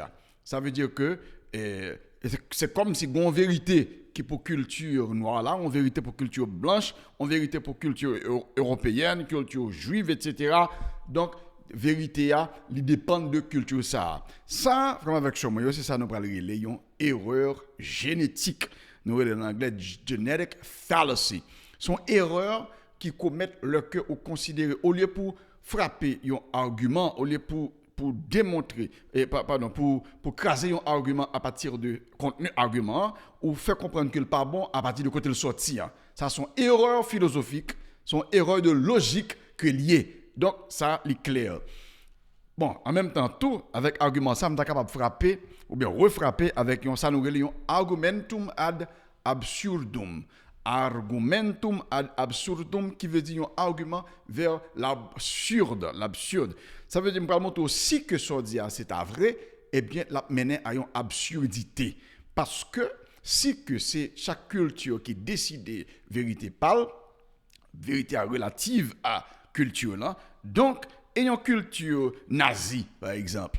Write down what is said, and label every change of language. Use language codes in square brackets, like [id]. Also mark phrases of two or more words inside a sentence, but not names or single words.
[fr] Ça veut dire que c'est comme si une vérité qui pour culture noire là, une vérité pour culture blanche, une vérité pour culture européenne, culture juive, etc. Donc vérité il dépend de culture ça. Ça, comme avec Chomoyo, c'est ça nous parlons de une erreur génétique. Nous parlons en anglais [en] genetic fallacy. [fr] Son erreur qui commettent le cœur ou considérer au lieu pour frapper un argument, au lieu pour démontrer, pour craser un argument à partir de contenu argument, ou faire comprendre qu'il n'est pas bon à partir de côté le sorti. Ça, sont erreurs philosophiques, sont erreurs de logique que liées. Donc, ça, c'est clair. Bon, en même temps, tout, avec argument, ça, on est capable de frapper, ou bien refrapper avec ça, nous un [la] argumentum ad absurdum. Argumentum ad absurdum [fr] qui veut dire un argument vers l'absurde. Ça veut dire que aussi que ça dit c'est vrai, eh bien la mener à une absurdité parce que si que c'est chaque culture qui décide vérité parle, vérité relative à culture là, donc ayant culture nazie par exemple.